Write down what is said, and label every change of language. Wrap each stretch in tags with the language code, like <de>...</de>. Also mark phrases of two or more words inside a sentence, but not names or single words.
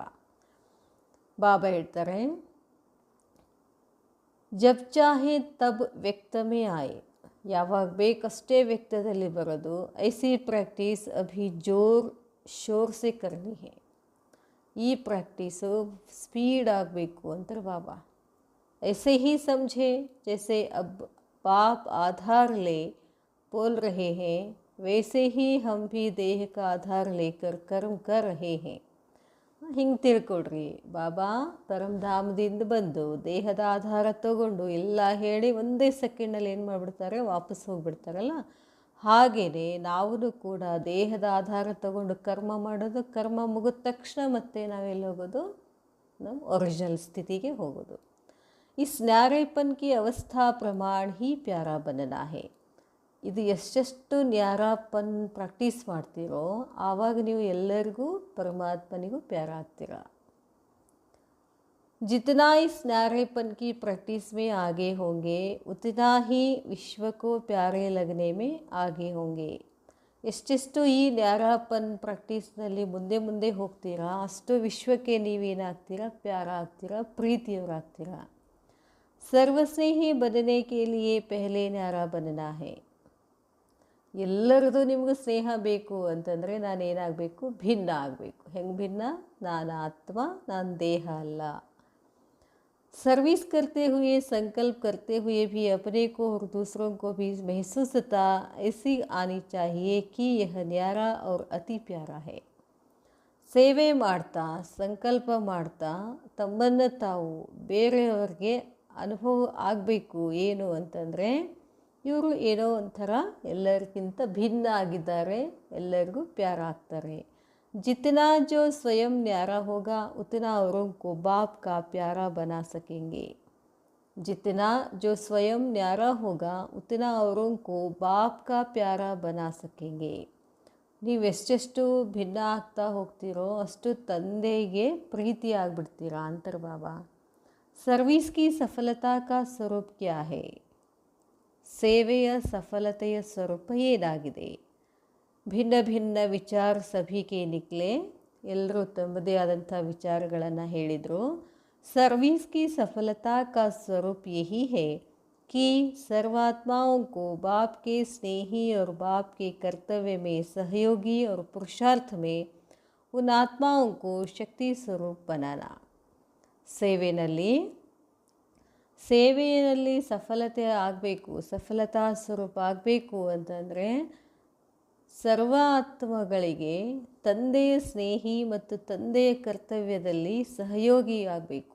<kn>ಬಾಬಾ ಹೇಳ್ತಾರೆ,</kn> <hi>जब चाहे तब व्यक्त में आए.</hi> <kn>ಯಾವಾಗ ಬೇಕಷ್ಟೇ ವ್ಯಕ್ತದಲ್ಲಿ ಬರೋದು.</kn> <hi>ऐसी प्रैक्टिस अभी जोर शोर से करनी है.</hi> <kn>ಈ ಪ್ರಾಕ್ಟೀಸು ಸ್ಪೀಡ್ ಆಗಬೇಕು ಅಂತಾರೆ ಬಾಬಾ.</kn> <hi>ऐसे ही समझे जैसे अब बाप आधार ले बोल रहे हैं, वैसे ही हम भी देह का आधार लेकर कर्म कर रहे हैं.</hi> <kn>ಹಿಂಗೆ ತಿಳ್ಕೊಡ್ರಿ. ಬಾಬಾ ಪರಮಧಾಮದಿಂದ ಬಂದು ದೇಹದ ಆಧಾರ ತಗೊಂಡು ಎಲ್ಲ ಹೇಳಿ ಒಂದೇ ಸೆಕೆಂಡಲ್ಲಿ ಏನು ಮಾಡಿಬಿಡ್ತಾರೆ? ವಾಪಸ್ ಹೋಗಿಬಿಡ್ತಾರಲ್ಲ. ಹಾಗೆಯೇ ನಾವು ಕೂಡ ದೇಹದ ಆಧಾರ ತಗೊಂಡು ಕರ್ಮ ಮಾಡೋದು. ಕರ್ಮ ಮುಗಿದ ತಕ್ಷಣ ಮತ್ತೆ ನಾವೆಲ್ಲಿ ಹೋಗೋದು? ನಮ್ಮ ಒರಿಜಿನಲ್ ಸ್ಥಿತಿಗೆ ಹೋಗೋದು.</kn> <hi>इस न्यारेपन की अवस्था प्रमाण ही प्यारा बनना है.</hi> <kn>ಇದು ಎಷ್ಟೆಷ್ಟು ನ್ಯಾರಾಪನ್ ಪ್ರಾಕ್ಟೀಸ್ ಮಾಡ್ತೀರೋ ಆವಾಗ ನೀವು ಎಲ್ಲರಿಗೂ ಪರಮಾತ್ಮನಿಗೂ ಪ್ಯಾರ ಆಗ್ತೀರ.</kn> <hi>जितना इस न्यारेपन की प्रैक्टिस में आगे होंगे उतना ही विश्व को प्यारे लगने में आगे होंगे.</hi> <kn>ಎಷ್ಟೆಷ್ಟು ಈ ನ್ಯಾರಾಪನ್ ಪ್ರಾಕ್ಟೀಸ್ನಲ್ಲಿ ಮುಂದೆ ಮುಂದೆ ಹೋಗ್ತೀರಾ ಅಷ್ಟು ವಿಶ್ವಕ್ಕೆ ನೀವೇನಾಗ್ತೀರಾ? ಪ್ಯಾರ ಆಗ್ತೀರಾ, ಪ್ರೀತಿಯವರಾಗ್ತೀರಾ.</kn> <hi>ಸರ್ವಸ್ನೇಹಿ बनने के लिए पहले न्यारा बनना है.</hi> <kn>ಎಲ್ಲರದು ನಿಮಗೂ ಸ್ನೇಹ ಬೇಕು ಅಂತಂದರೆ ನಾನೇನಾಗಬೇಕು? ಭಿನ್ನ ಆಗಬೇಕು. ಹೆಂಗೆ ಭಿನ್ನ? ನಾನು ಆತ್ಮ, ನಾನು ದೇಹ ಅಲ್ಲ.</kn> <hi>सर्विस करते हुए संकल्प करते हुए भी अपने को और दूसरों को भी महसूसता ऐसी आनी चाहिए कि यह न्यारा और अति प्यारा है.</hi> <kn>ಸೇವೆ ಮಾಡ್ತಾ ಸಂಕಲ್ಪ ಮಾಡ್ತಾ ತಮ್ಮನ್ನು ತಾವು ಬೇರೆಯವ್ರಿಗೆ ಅನುಭವ ಆಗಬೇಕು. ಏನು ಅಂತಂದರೆ ಇವರು ಏನೋ ಒಂಥರ ಎಲ್ಲರಿಗಿಂತ ಭಿನ್ನ ಆಗಿದ್ದಾರೆ, ಎಲ್ಲರಿಗೂ ಪ್ಯಾರ ಆಗ್ತಾರೆ.</kn> <hi>जितना जो स्वयं न्यारा होगा उतना औरों को बाप का प्यारा बना सकेंगे. जितना जो स्वयं न्यारा होगा उतना औरों को बाप का प्यारा बना सकेंगे.</hi> <kn>ನೀವೆಷ್ಟೆಷ್ಟು ಭಿನ್ನ ಆಗ್ತಾ ಹೋಗ್ತೀರೋ ಅಷ್ಟು ತಂದೆಗೆ ಪ್ರೀತಿ ಆಗಿಬಿಡ್ತೀರಾ ಅಂತಾರೆ ಬಾಬಾ.</kn> <hi>सर्विस की सफलता का स्वरूप क्या है?</hi> <kn>ಸೇವೆಯ ಸಫಲತೆಯ ಸ್ವರೂಪ ಏನಾಗಿದೆ?</kn> <hi>भिन्न भिन्न विचार सभी के निकले.</hi> <kn>ಎಲ್ಲರೂ ತಮ್ಮದೇ ಆದಂಥ ವಿಚಾರಗಳನ್ನು ಹೇಳಿದರು.</kn> <hi>सर्विस की सफलता का स्वरूप यही है कि सर्वात्माओं को बाप के स्नेही और बाप के कर्तव्य में सहयोगी और पुरुषार्थ में उन आत्माओं को शक्ति स्वरूप बनाना.</hi> <kn>ಸೇವೆಯಲ್ಲಿ ಸಫಲತೆ ಆಗಬೇಕು, ಸಫಲತಾ ಸ್ವರೂಪ ಆಗಬೇಕು ಅಂತಂದರೆ ಸರ್ವ ಆತ್ಮಗಳಿಗೆ ತಂದೆಯ ಸ್ನೇಹಿ ಮತ್ತು ತಂದೆಯ ಕರ್ತವ್ಯದಲ್ಲಿ ಸಹಯೋಗಿ ಆಗಬೇಕು.</kn>